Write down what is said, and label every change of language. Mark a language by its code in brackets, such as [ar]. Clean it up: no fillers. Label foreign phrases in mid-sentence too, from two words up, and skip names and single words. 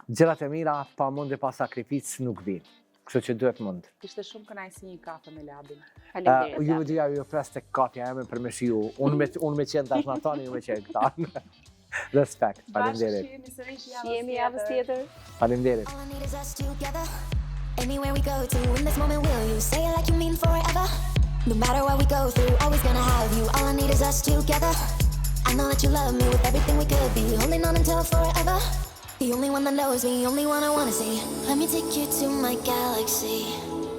[sq] Gjërat e mira pa mund e pa sakrificë nuk vinë. Kështu që duhet mund. Ishte shumë kënaqësi një kafe me Labin. Faleminderit. Ju dyja ju pres tek kafja eme për me shiu. Unë me qenë tash natani, ju me qenë këta. Respekt, faleminderit. Jemi javës tjetër. Faleminderit. [en] All I need is us together. Anywhere we go to, in this moment will you say it like you mean forever? No matter what we go through, always gonna have you. All I need is us together. I know that you love me with everything we could be, holding on until forever. The only one that knows me, only one I wanna see. Let me take you to my galaxy.